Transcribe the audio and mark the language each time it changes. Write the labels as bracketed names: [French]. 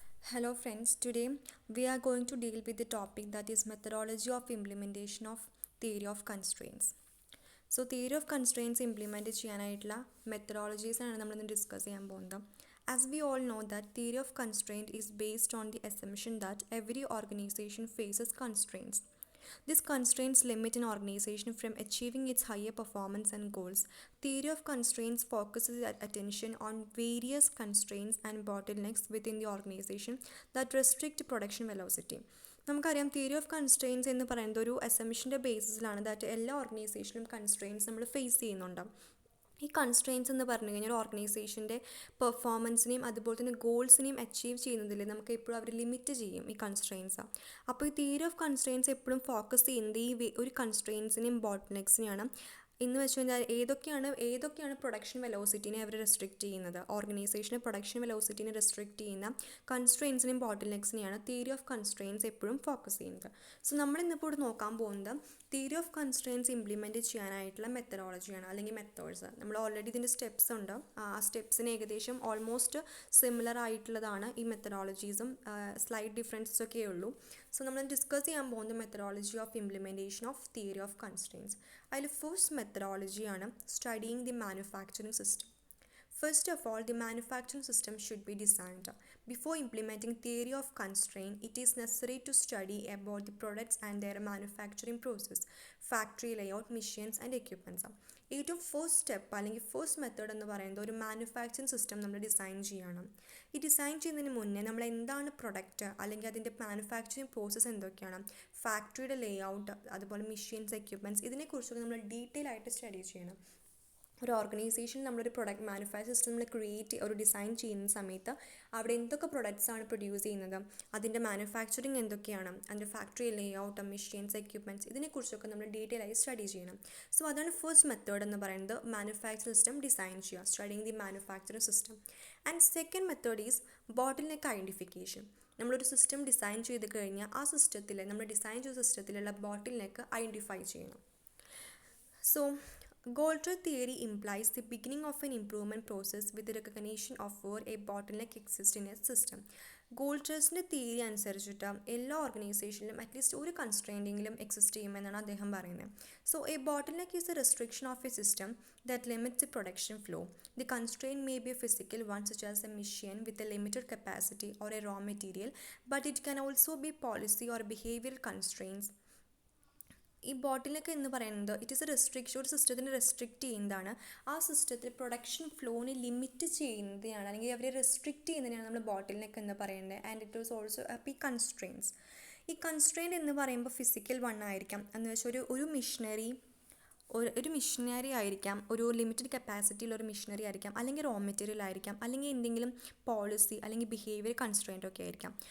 [English] Hello friends, today we are going to deal with the topic that is methodology of implementation of theory of constraints. [Malayalam] So theory of constraints implement ചെയ്യാനായിട്ടുള്ള മെത്തഡോളജീസാണ് നമ്മളിന്ന് discuss ചെയ്യാൻ പോകുന്നത്. [English] As we all know that theory of constraint is based on the assumption that every organisation faces constraints. These constraints limit an organization from achieving its higher performance and goals. Theory of constraints focuses attention on various constraints and bottlenecks within the organization that restrict production velocity. [Malayalam] നമുക്കറിയാം theory of constraints എന്ന് പറയുന്നത് ഒരു അസംഷൻ്റെ ബേസിസിലാണ് that എല്ലാ ഓർഗനൈസേഷനും constraints നമ്മൾ face ചെയ്യുന്നുണ്ട്. ഈ constraints എന്ന് പറഞ്ഞു കഴിഞ്ഞാൽ ഒരു ഓർഗനൈസേഷൻ്റെ പെർഫോമൻസിനെയും അതുപോലെ തന്നെ ഗോൾസിനെയും അച്ചീവ് ചെയ്യുന്നതിൽ നമുക്ക് എപ്പോഴും അവർ ലിമിറ്റ് ചെയ്യും ഈ കൺസ്ട്രെയിൻസ്. അപ്പോൾ ഈ തിയറി ഓഫ് കൺസ്ട്രെയിൻസ് എപ്പോഴും ഫോക്കസ് ചെയ്യുന്നത് ഈ ഒരു കൺസ്ട്രെയിൻസിനെയും ബോട്ട്നെക്സിനെയാണ്. എന്ന് വെച്ച് കഴിഞ്ഞാൽ ഏതൊക്കെയാണ് പ്രൊഡക്ഷൻ വെലോസിറ്റിനെ അവർ റെസ്ട്രിക്റ്റ് ചെയ്യുന്നത്, ഓർഗനൈസേഷൻ്റെ പ്രൊഡക്ഷൻ വെലോസിറ്റിനെ റെസ്ട്രിക്റ്റ് ചെയ്യുന്ന കൺസ്ട്രെയിൻസിനെയും ബോട്ടിൽനെക്സിനെയാണ് തിയറി ഓഫ് കൺസ്ട്രെയിൻസ് എപ്പോഴും ഫോക്കസ് ചെയ്യുന്നത്. സോ നമ്മൾ ഇന്നിപ്പോൾ ഇവിടെ നോക്കാൻ പോകുന്നത് തിയറി ഓഫ് കൺസ്ട്രെയിൻസ് ഇംപ്ലിമെൻറ്റ് ചെയ്യാനായിട്ടുള്ള മെത്തഡോളജിയാണ് അല്ലെങ്കിൽ മെത്തേഡ്സ്. നമ്മൾ ഓൾറെഡി ഇതിൻ്റെ സ്റ്റെപ്സ് ഉണ്ട്, ആ സ്റ്റെപ്സിന് ഏകദേശം ഓൾമോസ്റ്റ് സിമിലർ ആയിട്ടുള്ളതാണ് ഈ മെത്തഡോളജീസും, സ്ലൈറ്റ് ഡിഫറൻസസ് ഒക്കെ ഉള്ളൂ. സോ നമ്മൾ ഡിസ്കസ് ചെയ്യാൻ പോകുന്നത് methodology of implementation of theory of constraints. അതിൽ first മെത്തഡോളജിയാണ് [English] Studying the manufacturing system. First of all, the manufacturing system should be designed. Before implementing theory of constraint, it is necessary to study about the products and their manufacturing process, factory layout, machines and equipments. [Malayalam] ഏറ്റവും first step അല്ലെങ്കിൽ first method എന്ന് പറയുന്നത് ഒരു manufacturing system നമ്മൾ design ചെയ്യണം. ഈ design ചെയ്യുന്നതിന് മുന്നേ നമ്മൾ എന്താണ് പ്രൊഡക്റ്റ് അല്ലെങ്കിൽ അതിൻ്റെ മാനുഫാക്ചറിങ് പ്രോസസ്സ് എന്തൊക്കെയാണ്, ഫാക്ടറിയുടെ ലേ ഔട്ട്, അതുപോലെ മെഷീൻസ്, എക്യുപ്മെൻറ്റ്സ്, ഇതിനെക്കുറിച്ചൊക്കെ നമ്മൾ ഡീറ്റെയിൽ ആയിട്ട് സ്റ്റഡി ചെയ്യണം. ഒരു ഓർഗനൈസേഷൻ നമ്മളൊരു പ്രൊഡക്റ്റ് മാനുഫാക്ചർ സിസ്റ്റം നമ്മൾ ഒരു ഡിസൈൻ ചെയ്യുന്ന സമയത്ത് അവിടെ എന്തൊക്കെ പ്രൊഡക്ട്സ് ആണ് പ്രൊഡ്യൂസ് ചെയ്യുന്നത്, അതിൻ്റെ മാനുഫാക്ചറിങ് എന്തൊക്കെയാണ്, അതിൻ്റെ ഫാക്ടറി ലേ ഔട്ട്, മെഷീൻസ്, എക്യുപ്മെൻറ്റ്സ്, ഇതിനെക്കുറിച്ചൊക്കെ നമ്മൾ ഡീറ്റെയിൽ ആയി സ്റ്റഡി ചെയ്യണം. സോ അതാണ് ഫസ്റ്റ് മെത്തേഡ് എന്ന് പറയുന്നത്, മാനുഫാക്ചർ സിസ്റ്റം ഡിസൈൻ ചെയ്യുക, [English] Studying the manufacturing system. And second method is bottleneck identification. [Malayalam] നമ്മളൊരു സിസ്റ്റം ഡിസൈൻ ചെയ്ത് കഴിഞ്ഞാൽ ആ സിസ്റ്റത്തിൽ നമ്മൾ ഡിസൈൻ ചെയ്ത സിസ്റ്റത്തിലുള്ള ബോട്ടിൽനെക്ക് ഐഡൻറ്റിഫൈ ചെയ്യണം. [English] So Goldratt theory implies the beginning of an improvement process with the recognition of where a bottleneck exists in a system. [Malayalam] ഗോൾഡ്രസ്റ്റിൻ്റെ theory അനുസരിച്ചിട്ട് എല്ലാ ഓർഗനൈസേഷനിലും അറ്റ്ലീസ്റ്റ് ഒരു കൺസ്ട്രെയിൻറ്റെങ്കിലും എക്സിസ്റ്റ് ചെയ്യുമെന്നാണ് അദ്ദേഹം പറയുന്നത്. [English] So a bottleneck is a restriction of a system that limits the production flow. The constraint may be a physical one, such as a machine with a limited capacity or a raw material, but it can also be policy or behavioral constraints. [Malayalam] ഈ ബോട്ടിലൊക്കെ എന്ന് പറയുന്നത് [English] it is a restriction, [Malayalam] ഒരു സിസ്റ്റത്തിന് restrict ചെയ്യുന്നതാണ്. ആ സിസ്റ്റത്തിൽ production ഫ്ലോനെ limit ചെയ്യുന്നതാണ് അല്ലെങ്കിൽ അവരെ റെസ്ട്രിക്റ്റ് ചെയ്യുന്നതിനാണ് നമ്മൾ ബോട്ടിൽനെക്ക് എന്ന് പറയുന്നത്. [English] and it is also [Malayalam] ഈ കൺസ്ട്രെയിൻസ്. ഈ കൺസ്ട്രെയിൻറ്റ് എന്ന് പറയുമ്പോൾ ഫിസിക്കൽ വൺ ആയിരിക്കാം, എന്ന് വെച്ചാൽ ഒരു മിഷനറി ആയിരിക്കാം, ഒരു ലിമിറ്റഡ് കപ്പാസിറ്റിയിലൊരു മിഷനറി ആയിരിക്കാം, അല്ലെങ്കിൽ റോ മെറ്റീരിയൽ ആയിരിക്കാം, അല്ലെങ്കിൽ എന്തെങ്കിലും പോളിസി അല്ലെങ്കിൽ ബിഹേവിയർ കൺസ്ട്രെയിൻ്റ് ഒക്കെ ആയിരിക്കാം.